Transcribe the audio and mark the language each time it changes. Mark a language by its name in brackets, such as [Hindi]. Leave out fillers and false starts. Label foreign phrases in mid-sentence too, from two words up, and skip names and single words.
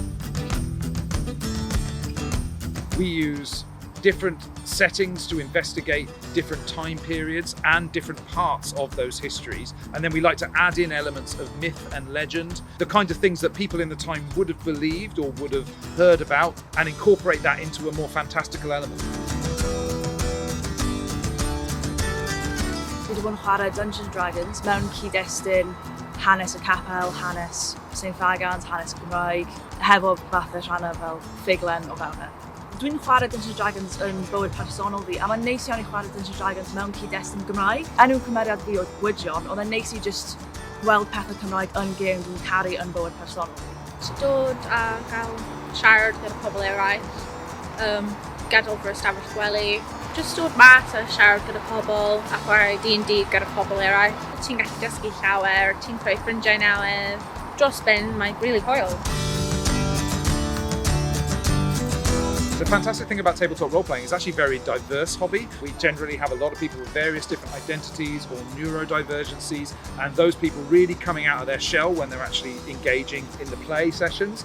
[English] We use different settings to investigate different time periods and different parts of those histories, and then we like to add in elements of myth and legend, the kind of things that people in the time would have believed or would have heard about, and incorporate that into a more fantastical element. [Welsh] Dwi wedi bod yn chwarae Dungeons & Dragons mewn cyd-destun hanes y capel, hanes Sain Ffagan, hanes Gymraeg, hefo fath o rhannau fel ffuglen o fewn e. Dwi'n chwarae Dungeons & Dragons yn bywyd personol fi, a mae'n neis iawn i chwarae Dungeons & Dragons mewn cyd-destun Gymraeg. Enw cymeriad fi oedd Gwydion, oedd e'n neis i just gweld pethau Cymraeg yn gêm dwi'n caru yn bywyd personol fi. So dod a gael siarad gyda pobl eraill, gadael fy ystafell gwely, just dod mas a siarad gyda pobl a chwarae D&D gyda pobl eraill. Ti'n gallu dysgu llawer, ti'n creu ffrindiau newydd. Dros ben, mae'n really hwyl. [English] The fantastic thing about tabletop role-playing is actually a very diverse hobby. We generally have a lot of people with various different identities or neurodivergencies, and those people really coming out of their shell when they're actually engaging in the play sessions.